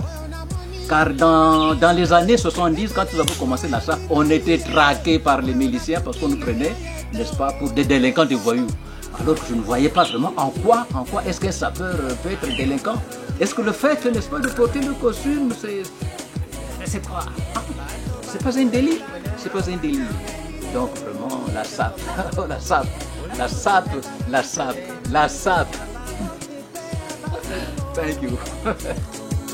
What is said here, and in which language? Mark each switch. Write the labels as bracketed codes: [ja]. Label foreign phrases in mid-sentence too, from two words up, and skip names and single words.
[fr] Car dans les années 70, quand nous avons commencé la SAP, on était traqués par les miliciens parce qu'on nous prenait, n'est-ce pas, pour des délinquants, des voyous. Alors que je ne voyais pas vraiment en quoi est-ce qu'un sapeur peut être délinquant. Est-ce que le fait, n'est-ce pas, de porter le costume, C'est pas un délit. C'est pas un délit. Donc vraiment, la SAP, la SAP, la SAP, la SAP, la SAP. [en] Thank you.